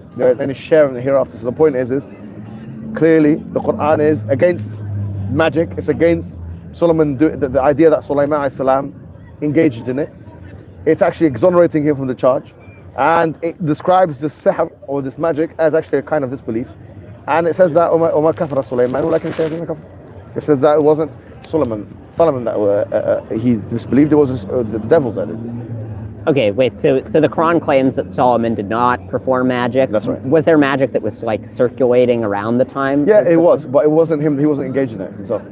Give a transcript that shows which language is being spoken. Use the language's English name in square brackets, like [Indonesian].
[English] There is any share in the hereafter. So the point is clearly the Quran is against magic. It's against Solomon, the idea that Sulaiman alayhi salam engaged in it. It's actually exonerating him from the charge. And it describes this sihr or this magic as actually a kind of disbelief. And it says that [Arabic] وَمَا كَفَرَ سُلَيْمَانُ وَلَكِنَّ الشَّيَاطِينَ كَفَرُوا. [English] It says that it wasn't Solomon that he disbelieved, it was the devils that did. Okay, wait. So the Quran claims that Solomon did not perform magic. That's right. Was there magic that was like circulating around the time? Yeah, it was, but it wasn't him. He wasn't engaged in it himself.